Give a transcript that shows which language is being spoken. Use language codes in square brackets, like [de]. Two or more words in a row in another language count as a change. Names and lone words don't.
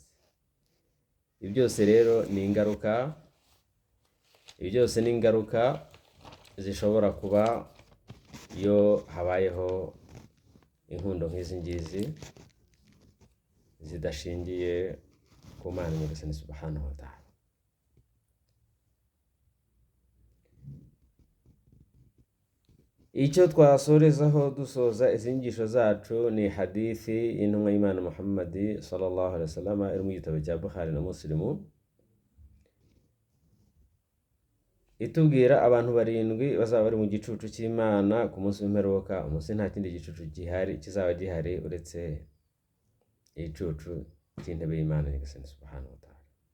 [rw] Ibi byose rero ni ingaruka, zishobora kuba iyo habayeho inkundo nk'izi ngizi zidashingiye ku Mana Nyagasani [ar] سبحانه وتعالى. [rw] Icyo twasorezaho dusoza izingisho zacu ni hadithi y'intumwa y'Imana Muhammad [ar] صلى الله عليه وسلم [rw] iri mu gitabo cya Bukhari na Muslim, itubwira abantu 7 bazaba bari mu gicucu cy'Imana ku munsi w'imperuka. Umunsi nta kindi gicucu kizaba gihari uretse igicucu cy'intebe y'Imana Nyagasani [ar] سبحانه وتعالى.